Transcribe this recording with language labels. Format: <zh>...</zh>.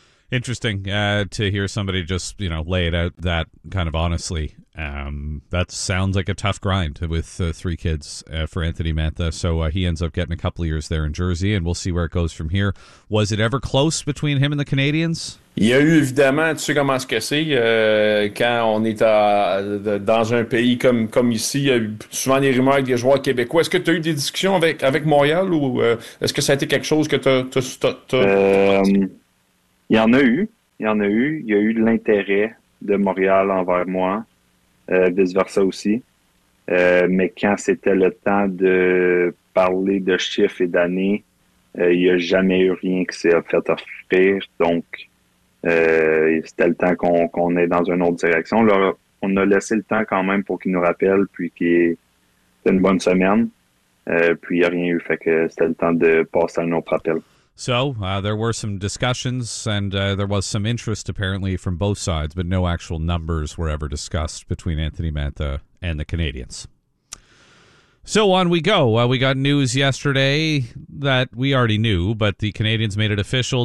<en>Interesting to hear somebody just, you know, lay it out that kind of honestly. That sounds like a tough grind with three kids for Anthony Mantha. So he ends up getting a couple of years there in Jersey, and we'll see where it goes from here. Was it ever close between him and the Canadiens?</en> <fr>Il y a eu évidemment, tu sais comment ce que c'est, quand on est dans un pays comme ici, il y a souvent des rumeurs avec des joueurs québécois. Est-ce que tu as eu des discussions avec Montréal ou est-ce que ça a été quelque chose que t'as... Il y en a eu. Il y a eu de l'intérêt de Montréal envers moi, vice-versa aussi. Mais quand c'était le temps de parler de chiffres et d'années, il n'y a jamais eu rien qui s'est fait offrir. Donc, c'était le temps qu'on est dans une autre direction. Là, on a laissé le temps quand même pour qu'il nous rappelle, puis qu'il y ait une bonne semaine. Puis il n'y a rien eu, fait que c'était le temps de passer à un autre appel.</fr> <en>So, there were some discussions, and there was some interest, apparently, from both sides, but no actual numbers were ever discussed between Anthony Mantha and the Canadiens. So, on we go. We got news yesterday that we already knew, but the Canadiens made it official.</en>